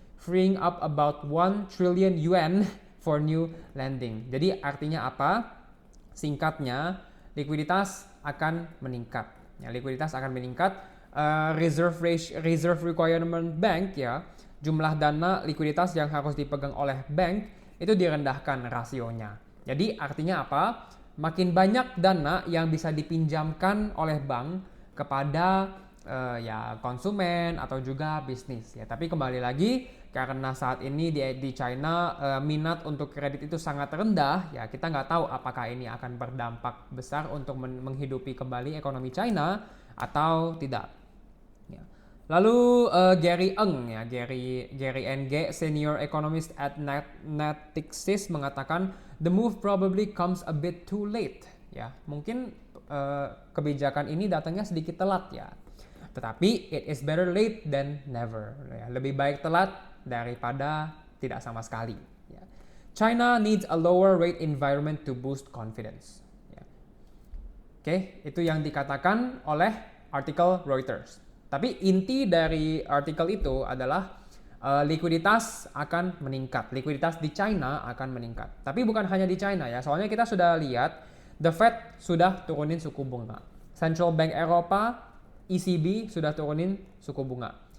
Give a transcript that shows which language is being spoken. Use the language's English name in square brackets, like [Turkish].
[English] freeing up about 1 trillion yuan for new lending. [Indonesian] Jadi artinya apa? Singkatnya, likuiditas akan meningkat. Ya, likuiditas akan meningkat. Reserve requirement bank, ya, jumlah dana likuiditas yang harus dipegang oleh bank itu direndahkan rasionya. Jadi artinya apa? Makin banyak dana yang bisa dipinjamkan oleh bank kepada ya konsumen atau juga bisnis, ya. Tapi kembali lagi, karena saat ini di China minat untuk kredit itu sangat rendah, ya, kita nggak tahu apakah ini akan berdampak besar untuk menghidupi kembali ekonomi China atau tidak. Ya. [English] Lalu Gary Eng, ya, Gary NG, senior economist at Natixis, [Indonesian] mengatakan [English] the move probably comes a bit too late. [Indonesian] Ya, mungkin kebijakan ini datangnya sedikit telat, ya. Tetapi [English] it is better late than never. [Indonesian] Ya, lebih baik telat daripada tidak sama sekali. Ya. [English] China needs a lower rate environment to boost confidence. [Indonesian] Ya. Oke, itu yang dikatakan oleh artikel Reuters. Tapi inti dari artikel itu adalah likuiditas akan meningkat. Likuiditas di China akan meningkat. Tapi bukan hanya di China, ya. Soalnya kita sudah lihat The Fed sudah turunin suku bunga. Central Bank Eropa, ECB, sudah turunin suku bunga.